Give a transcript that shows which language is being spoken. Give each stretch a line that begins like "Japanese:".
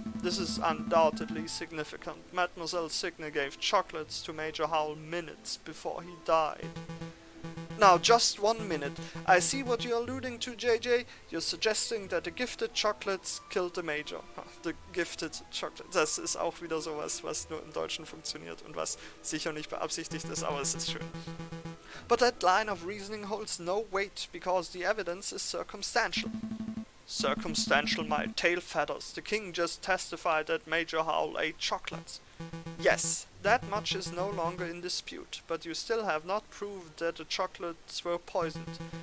English: This is undoubtedly significant. Mademoiselle Signe gave chocolates to Major Howl minutes before he died. Now, just 1 minute. I see what you're alluding to, JJ. You're suggesting that the gifted chocolates killed the Major. The gifted chocolate.
German: Das ist auch wieder sowas, was nur im Deutschen funktioniert und was sicher nicht beabsichtigt ist, aber es ist schön.
English: But that line of reasoning holds no weight because the evidence is circumstantial. Circumstantial, my tail feathers. The king just testified that Major Howl ate chocolates. Yes, that much is no longer in dispute, but you still have not proved that the chocolates were poisoned.